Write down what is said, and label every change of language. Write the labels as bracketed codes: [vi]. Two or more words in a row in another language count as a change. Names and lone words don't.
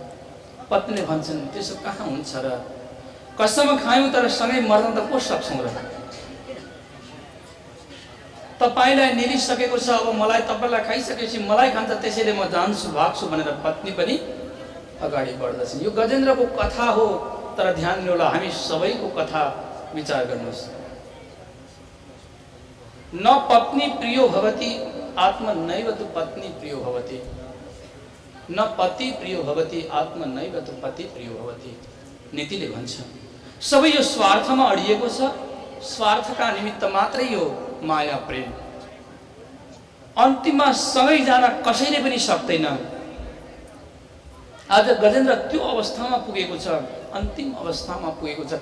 [ne] पत्नीले भन्छन्, त्यसो कहाँ हुन्छ र? कसम खायौँ तर सँगै मर्न त को सक्छौँ र? तपाईलाई निलिसकेको छ, अब मलाई तपाईलाई खाइसकेपछि मलाई खान्छ, त्यसैले म जान्छु भाग्छु भनेर पत्नी पनि अगाडि बढ्दछन्। यो गजेन्द्रको कथा हो। तर ध्यान दिनु होला, हामी सबैको कथा विचार गर्नुहोस्। [sa] न पत्नी प्रियो भवति आत्मनैव तु पत्नी प्रियो भवति, न पति प्रियो भवति आत्मनैव तु पति प्रियो भवति। [ne] नीतिले भन्छ सबै यो स्वार्थमा अडिएको छ, स्वार्थका निमित्त मात्रै यो माया प्रेम। अन्तिममा सँगै जान कसैले पनि सक्दैन। आज गजेन्द्र त्यो अवस्थामा पुगेको छ, अन्तिम अवस्थामा पुगेको छ।